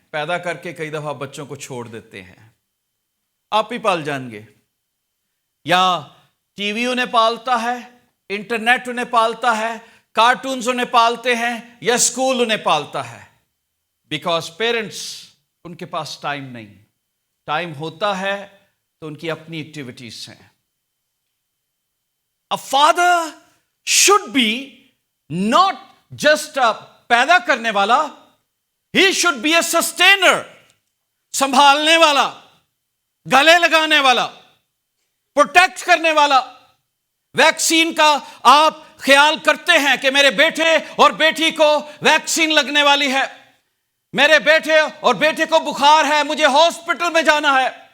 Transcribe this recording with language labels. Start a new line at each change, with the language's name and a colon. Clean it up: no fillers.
Urdu: پیدا کر کے کئی دفعہ بچوں کو چھوڑ دیتے ہیں، آپ ہی پال جائیں گے، یا ٹی وی انہیں پالتا ہے، انٹرنیٹ انہیں پالتا ہے، کارٹونز انہیں پالتے ہیں، یا اسکول انہیں پالتا ہے. بیکاز پیرنٹس، ان کے پاس ٹائم نہیں. ٹائم ہوتا ہے تو ان کی اپنی ایکٹیویٹیز ہیں.
English: A father should be not just a
Urdu: پیدا کرنے والا،
English: he should be a sustainer.
Urdu: سنبھالنے والا، گلے لگانے والا، پروٹیکٹ کرنے والا. ویکسین کا آپ خیال کرتے ہیں کہ میرے بیٹے اور بیٹی کو ویکسین لگنے والی ہے، میرے بیٹے اور بیٹے کو بخار ہے، مجھے ہاسپٹل میں جانا ہے.